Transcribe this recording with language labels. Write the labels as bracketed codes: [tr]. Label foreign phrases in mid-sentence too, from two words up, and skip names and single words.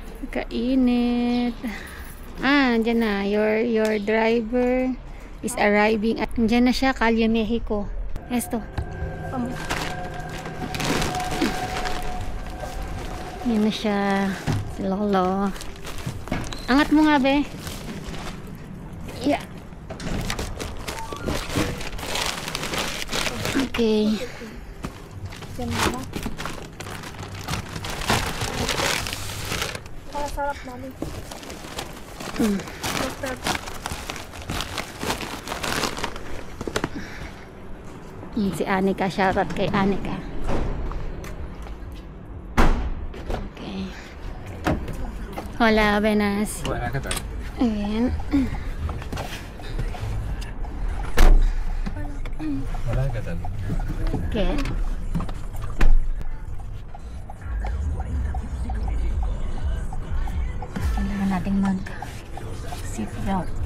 [tl] Napakainit. Andyan na. [en] Your driver is arriving. [tl] At andyan na siya, [es] Calle Mexico. Esto. [tl] Yan na siya. Si Lolo. Angat mo nga, be. Yeah. Okay. Sarap namin. Si Anika. Shoutout kay Anika. Okay. [es] Hola, buenas. [tl] Wala ka tayo. Ayan. Wala ka tayo. Okay. Kailangan nating mag-seatbelt.